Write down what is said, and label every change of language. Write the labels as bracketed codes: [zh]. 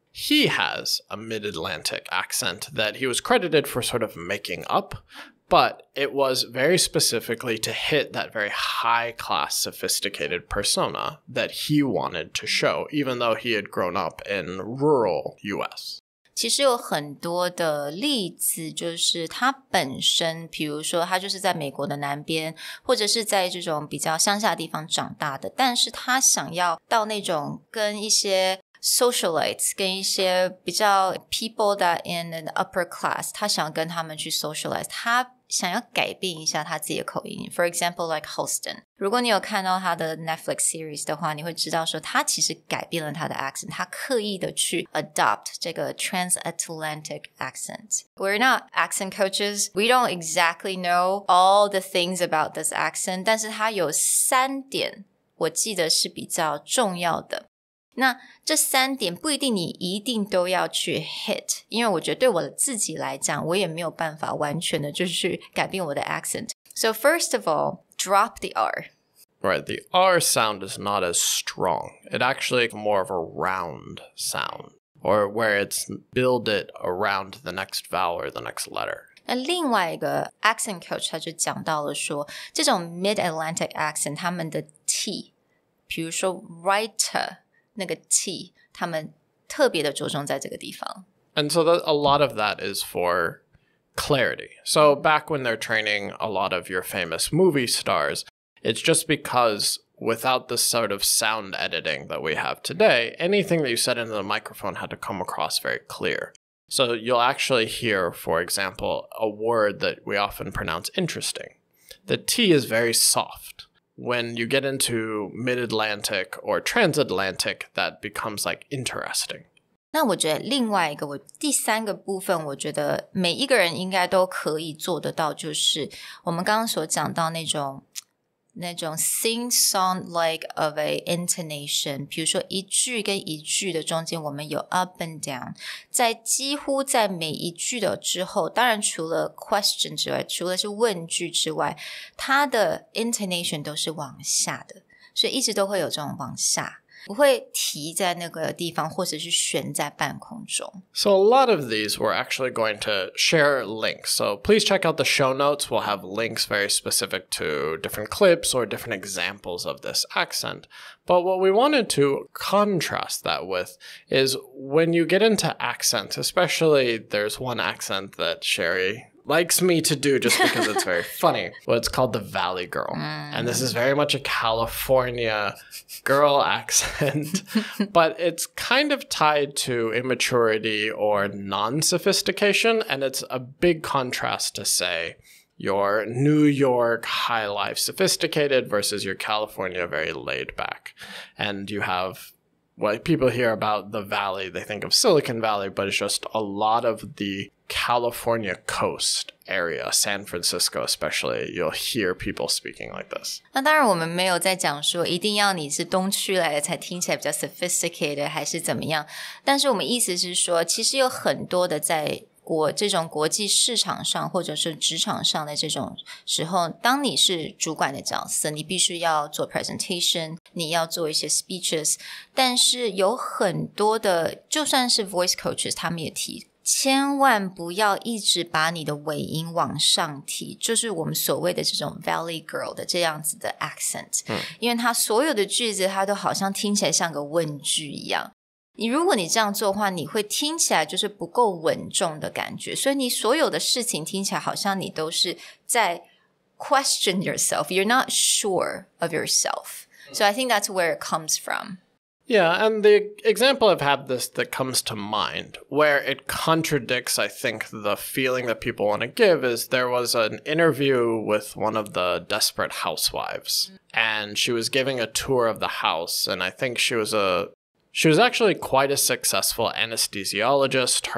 [en] He has a mid-Atlantic accent that he was credited for sort of making up, but it was very specifically to hit that very high-class, sophisticated persona that he wanted to show, even though he had grown up in rural US. [zh] 其实有很多的例子，就是他本身比如说他就是在美国的南边，或者是在这种比较乡下的地方长大的，但是他想要到那种跟一些socialites 跟一些比较 [en] people that in an upper class， [zh] 他想要跟他们去 socialize， 他想要改变一下他自己的口音。 [en] For example, like Halston， [zh] 如果你有看到他的 Netflix series 的话，你会知道说他其实改变了他的 accent， 他刻意的去 adopt 这个 transatlantic accent. [en] We're not accent coaches. We don't exactly know all the things about this accent, [zh] 但是他有3点我记得是比较重要的。那这3点不一定你一定都要去 hit， 因为我觉得对我自己来讲，我也没有办法完全的就是去改变我的 accent. [en] So first of all, drop the R. Right, the R sound is not as strong. It actually is more of a round sound, or where it's builded around the next vowel or the next letter. [zh] 那另外一个 accent coach 他就讲到了说，这种 mid-Atlantic accent 他们的 T， 比如说 writer那个 T 他们特别的着重在这个地方。 [en] And so a lot of that is for clarity. So back when they're training a lot of your famous movie stars, it's just because without the sort of sound editing that we have today, anything that you said into the microphone had to come across very clear. So you'll actually hear, for example, a word that we often pronounce interesting. The T is very soft.When you get into mid-Atlantic or transatlantic, that becomes like interesting. [zh] 那我觉得另外一个第3个部分，我觉得每一个人应该都可以做得到，就是我们刚刚所讲到那种 [en] sing-song-like of a intonation， [zh] 比如说一句跟一句的中间我们有 [en] up and down， [zh] 在几乎在每一句的之后，当然除了 question 之外，除了是问句之外，它的 intonation 都是往下的，所以一直都会有这种往下，不会提在那个地方或者是悬在半空中。 [en] So a lot of these we're actually going to share links. So please check out the show notes. We'll have links very specific to different clips or different examples of this accent. But what we wanted to contrast that with is when you get into accents, especially there's one accent that Sherry likes me to do just because it's very funny. Well, it's called the Valley Girl. And this is very much a California girl accent, but it's kind of tied to immaturity or non-sophistication. And it's a big contrast to say your New York high life sophisticated versus your California very laid back. And you have what people hear about the Valley, they think of Silicon Valley, but it's just a lot of the California coast area, San Francisco especially, you'll hear people speaking like this. [zh] 那当然我们没有在讲说一定要你是东区来的才听起来比较 sophisticated 还是怎么样，但是我们意思是说其实有很多的在这种国际市场上或者是职场上的这种时候，当你是主管的角色，你必须要做 presentation， 你要做一些 speeches， 但是有很多的就算是 voice coaches 他们也提千万不要一直把你的尾音往上提，就是我们所谓的这种 Valley Girl 的这样子的 accent，因为它所有的句子它都好像听起来像个问句一样。如果你这样做的话，你会听起来就是不够稳重的感觉，所以你所有的事情听起来好像你都是在 [en] question yourself. You're not sure of yourself. So I think that's where it comes from. Yeah, and the example I've had this that comes to mind, where it contradicts, I think, the feeling that people want to give is there was an interview with one of the Desperate Housewives, and she was giving a tour of the house, and I think she was actually quite a successful anesthesiologist.